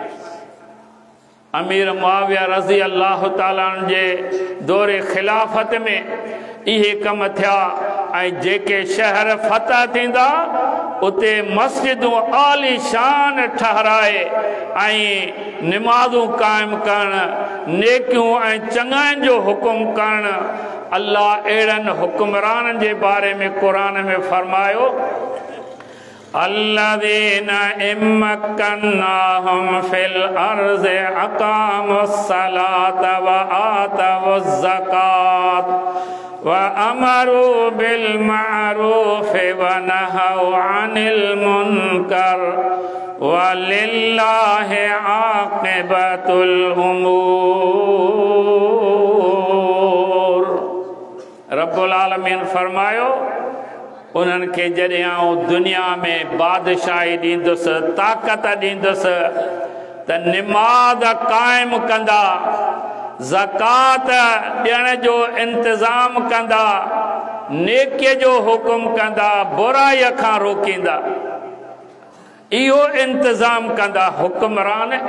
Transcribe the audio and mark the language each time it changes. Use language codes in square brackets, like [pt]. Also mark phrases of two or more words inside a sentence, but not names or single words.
[sd] अमीर मुआविया [ar] رضي الله تعالى [sd] जे दौरे ख़िलाफ़त में इहे कम थिया ऐं जेके शहर फतह थींदा उते मस्जिदूं आली शान ठहराए ऐं निमाज़ूं क़ाइम करण नेकियूं ऐं चङाइनि जो हुकुम करण अल्लाह अहिड़नि हुक्मराननि जे बारे में क़ुरान में फरमायो [ar] الذين إن مكناهم في الأرض أقاموا الصلاة وآتوا الزكاة وأمروا بالمعروف ونهوا عن المنكر ولله عاقبة الأمور. رب العالمين [sd] फरमायो उन्हनि खे जॾहिं आउं दुनिया में बादशाही ॾींदुसि ताक़त ॾींदुसि त निमाज़ क़ाइम कंदा ज़कात ॾियण जो इंतज़ाम कंदा नेकीअ जो हुकुम कंदा बुराईअ खां रोकींदा इहो इंतज़ाम कंदा हुक्मरान